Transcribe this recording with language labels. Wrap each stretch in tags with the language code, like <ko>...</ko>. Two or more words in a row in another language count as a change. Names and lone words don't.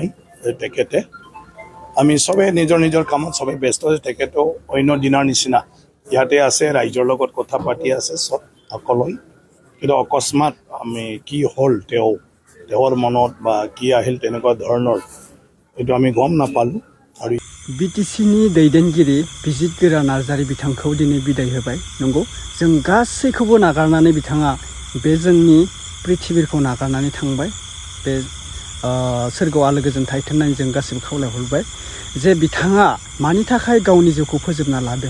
<as>তেখেতে আমি চবে নিজৰ নিজৰ কামত চবে ব্যস্ত আছে। তেখেতেও অন্য দিনৰ নিচিনা ইয়াতে আছে, ৰাইজৰ লগত কথা পাতি আছে চব সকলোৱে। কিন্তু অকস্মাত আমি কি হ'ল তেওঁৰ মনত বা কি আহিল তেনেকুৱা ধৰণৰ এইটো আমি গম নাপালোঁ। আৰু</as> <brx>बिटिसिनि दैदेनगिरि बिजितगोरा नार्जारी बिथांखौ दिनै बिदाय होबाय। नंगौ, जों गासैखौबो नागारनानै बिथाङा बे जोंनि पृथिबीखौ नागारनानै थांबाय। बे सोरगोआव आलो गोजोन थाहैथों होननानै जों गासैबो खावलायहरबाय जे बिथाङा मानि थाखाय गावनि जिउखौ फोजोबना लादों।</brx>